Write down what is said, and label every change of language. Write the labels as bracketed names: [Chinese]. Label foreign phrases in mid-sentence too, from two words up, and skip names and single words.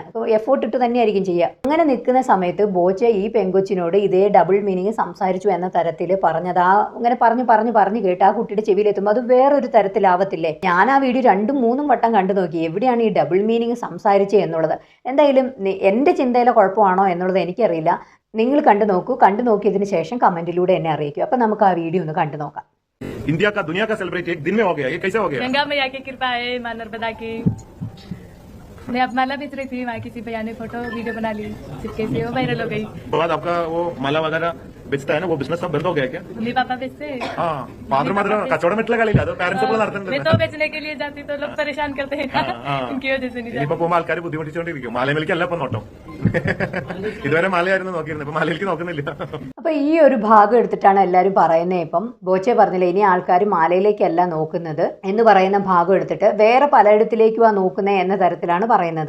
[Malayalam] അപ്പോൾ എഫോർട്ട് ഇട്ട് തന്നെയായിരിക്കും ചെയ്യുക. അങ്ങനെ നിൽക്കുന്ന സമയത്ത് ബോച്ച ഈ പെങ്കൊച്ചിനോട് ഇതേ [English] double meaning [Malayalam] സംസാരിച്ചു എന്ന തരത്തിൽ പറഞ്ഞത് അങ്ങനെ പറഞ്ഞു കേട്ട് ആ കുട്ടിയുടെ ചെവിയിലെത്തുമ്പോൾ അത് വേറൊരു തരത്തിലാവത്തില്ലേ? ഞാൻ ആ വീഡിയോ 2-3 വട്ടം കണ്ടു നോക്കി, എവിടെയാണ് ഈ [English] double meaning [Malayalam] സംസാരിച്ചത് എന്നുള്ളത്. എന്തായാലും എൻ്റെ ചിന്തയിലെ കുഴപ്പമാണോ എന്നുള്ളത് എനിക്കറിയില്ല. നിങ്ങൾ കണ്ടു നോക്കിയതിന് ശേഷം കമന്റിലൂടെ എന്നെ അറിയിക്കും. അപ്പൊ നമുക്ക് ആ വീഡിയോ ഒന്ന് കണ്ടു നോക്കാം. [Hindi] इंडिया का दुनिया का सेलिब्रेट एक दिन में हो गया, ये कैसे हो गया? गंगा मैया की कृपा है, मां नर्मदा की। मैं अब माला बेच रही थी, वहाँ किसी भैया ने [English] photo video [Hindi] बना ली, चिपके से वो वायरल हो गई। तो बाद आपका वो माला वगैरह बेचता है ना, वो बिजनेस सब बंद हो गया क्या? मम्मी पापा बेचते। हाँ, [English] father mother [Hindi] कचौड़ा में लगा लिया, पेरेंट्स को मैं तो बेचने के लिए जाती तो लोग परेशान करते हैं, उनकी वजह से नहीं जाती। [Malayalam] ഇപ്പൊ ആൾക്കാർ ബുദ്ധിമുട്ടിച്ചോണ്ടിരിക്കും. മാലയിലേക്ക് അല്ല ഇപ്പൊ നോട്ടം, ഇതുവരെ മാലയായിരുന്നു നോക്കിയിരുന്നത്, ഇപ്പൊ മാലയിലേക്ക് നോക്കുന്നില്ല. അപ്പൊ ഈ ഒരു ഭാഗം എടുത്തിട്ടാണ് എല്ലാവരും പറയുന്നത്. ഇപ്പം ബോച്ചെ പറഞ്ഞില്ല, ഇനി ആൾക്കാർ മാലയിലേക്കല്ല നോക്കുന്നത് എന്ന് പറയുന്ന ഭാഗം എടുത്തിട്ട് വേറെ പലയിടത്തിലേക്കുവാ നോക്കുന്നത് എന്ന തരത്തിലാണ് പറയുന്നത്.